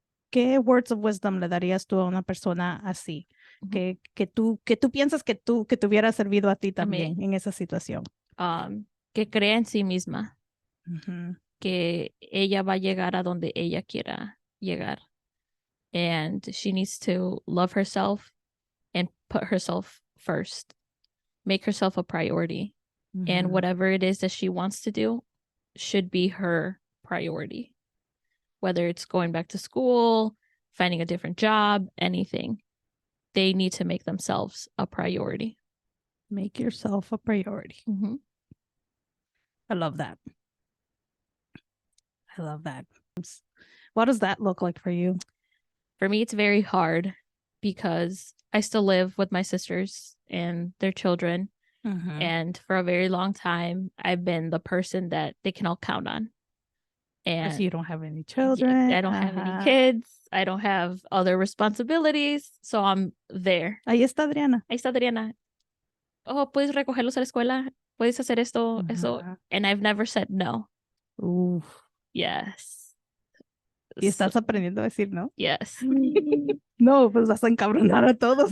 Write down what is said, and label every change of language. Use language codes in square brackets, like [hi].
[es] ¿Qué [en] words of wisdom [es] le darías tú a una persona así? Que tú piensas que te hubiera servido a ti también en esa situación. Que crea en sí misma. Que ella va a llegar a donde ella quiera llegar. [en] And she needs to love herself and put herself first. Make herself a priority. And whatever it is that she wants to do should be her priority. Whether it's going back to school, finding a different job, anything. They need to make themselves a priority. Make yourself a priority. I love that. I love that. What does that look like for you? For me, it's very hard because I still live with my sisters and their children. And for a very long time, I've been the person that they can all count on. And so you don't have any children. I don't have any kids. I don't have other responsibilities. So I'm there. [es] Ahí está Adriana. Ahí está Adriana. Oh, ¿puedes recogerlos a la escuela? ¿Puedes hacer esto, eso? [en] And I've never said no. Ooh. Yes. [es] Y estás aprendiendo a decir no. [en] Yes. [es] No, pues vas a encabronar a todos.